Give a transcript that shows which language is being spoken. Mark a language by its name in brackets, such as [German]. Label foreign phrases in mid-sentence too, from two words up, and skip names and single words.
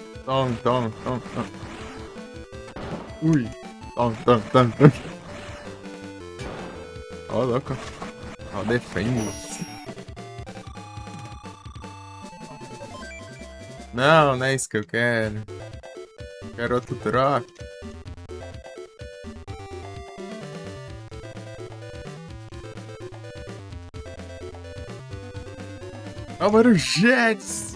[Portuguese] Tome, tome, tome, tome. Ui. Tome, tome, tome, tome. Ó, louco. Ó, defende. Não, não é isso que eu quero. Quero outro drop. Ó, o Mario Jets.